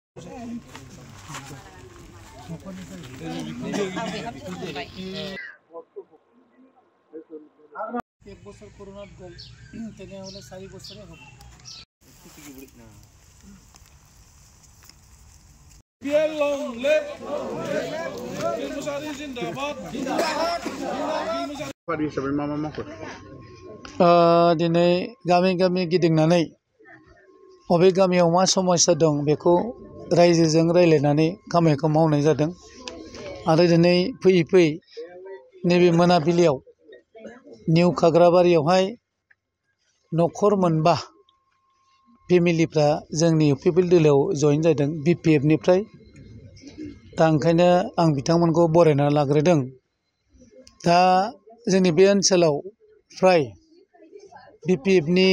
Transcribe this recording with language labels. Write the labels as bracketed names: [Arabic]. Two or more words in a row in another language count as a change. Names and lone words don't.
[Bangla] এক বছর করোনার গল তেনে হলে 4 বছরে হবে [Bodo] दिनै गामि गामि गिदिंनानै बबे गामियाव मा समस्या दं बेखौ रायजोजों रायलायनानै खामानिखौ मावनाय जादों आरो दिनै फैयै फैयै नैबे मोनाबिलियाव निउ खाग्राबारियावहाय न'खर मोनबा फेमिलिफ्रा जोंनि इउपिपिएल दोलोआव जइन जादों बिपिएफ निफ्राय दा ओंखायनो आं बिथांमोनखौ बरायना लाग्रोदों दा जोंनि बे ओनसोलाव फ्राय बिपिएफ